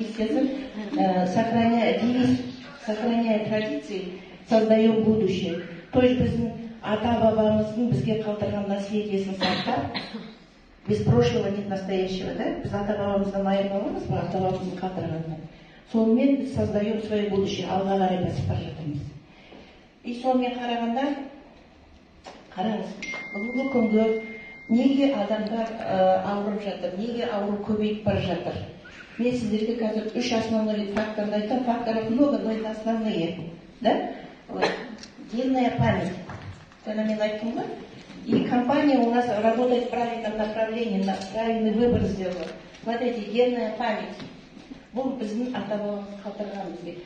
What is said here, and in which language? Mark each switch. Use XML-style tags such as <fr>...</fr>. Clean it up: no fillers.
<ru>сказать, сохраняя девиз, сохраняя традиции, создаем будущее. То есть</ru> <kk>біздің ата-бабамыздың бізге қалдырған наследиесін сақтап,</kk> <ru>без прошлого нет настоящего, да?</ru> <kk>Біз ата-бабамыздан айырмаламыз ба, ата-бабамыздың қалдырғанынан. Сонымен біз</kk> <ru>создаем свое будущее,</ru> <kk>алға қарай басып бара жатырмыз. И сонымен қарағанда, қараңыз, бүгінгі күнгі неге адамдар ауырып жатыр, неге ауру көбейіп бара жатыр? Мен сіздерге қазір үш основной факторды айтам,</kk> <ru>факторов много, но это основные, да? Генная память. Когда</ru> <kk>мен айттым ғой,</kk> <ru>и компания у нас работает в правильном направлении, правильный выбор сделала. Смотрите, генная память.</ru> <kk>Бұл біздің ата-бабамыз қалдырған бізге.</kk>